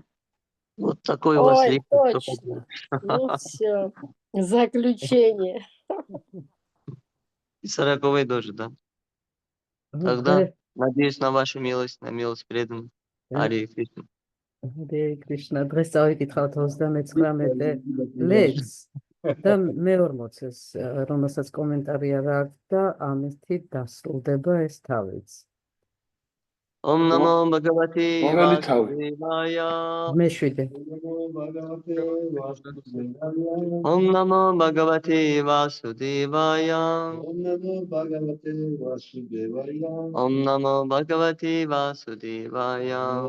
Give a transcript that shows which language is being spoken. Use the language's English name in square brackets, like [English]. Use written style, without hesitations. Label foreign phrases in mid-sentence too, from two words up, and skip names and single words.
[Russian] Вот такой у вас Ой, лектор. точно. Ну все, заключение. И 40 тоже, да? Тогда надеюсь на вашу милость, на милость преданных. [Sanskrit] हरे कृष्ण. हरे कृष्ण. [Georgian] დღეს წავიკითხავთ 39 ლექს და მე-40-ს, რომელსაც კომენტარი არ აქვს და ამით დასრულდება ეს თავიც. [Sanskrit] ॐ नमो भगवते Momenti tavi. Vasudevaya. [Georgian] მე-7. [Sanskrit] ॐ नमो भगवते वासुदेवाय. ॐ नमो भगवते वासुदेवाय.